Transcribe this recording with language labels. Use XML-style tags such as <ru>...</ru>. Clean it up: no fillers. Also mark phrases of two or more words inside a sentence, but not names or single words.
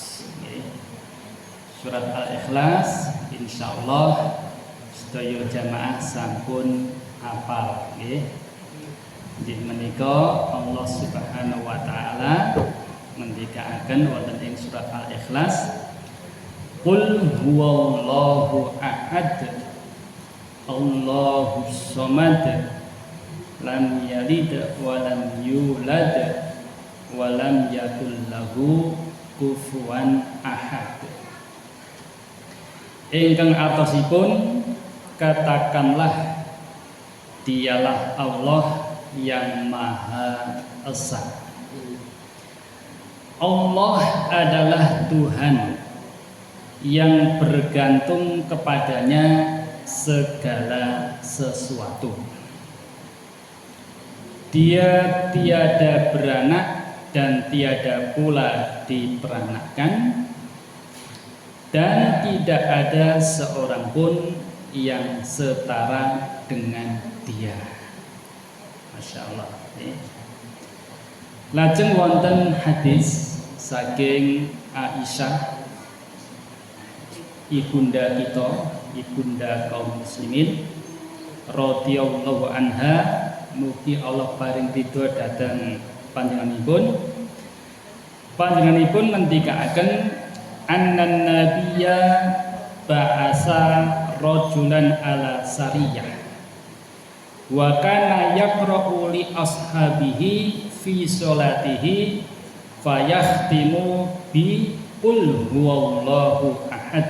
<jv>Surat Al-Ikhlas insyaallah sedaya jamaah sampun hafal nggih. Injih menika Allah</jv> <ar>سبحانه وتعالى</ar> <jv>ngendikaaken wonten ing surat Al-Ikhlas,</jv> <ar>قل هو الله أحد الله الصمد لم يلد ولم يولد ولم يكن له كفوا أحد.</ar> <jv>Ingkang artosipun</jv> <id>katakanlah Dialah Allah yang Maha Esa. Allah adalah Tuhan yang bergantung kepadanya segala sesuatu. Dia tiada beranak dan tiada pula diperanakkan, dan tidak ada seorang pun yang setara dengan Dia.</id> <ar>ما شاء الله.</ar> <jv>Lajeng wonten hadis saking Aisyah ibunda kita, ibunda kaum muslimin</jv> <ar>رضي الله عنها,</ar> <jv>mugi Allah paring ridho dhateng panjenenganipun. Panjenenganipun ngendikaaken</jv> <ar>أن النبي بعث رجلا على سرية وكان يقرأ لأصحابه في صلاته فيختم بقل هو الله أحد.</ar>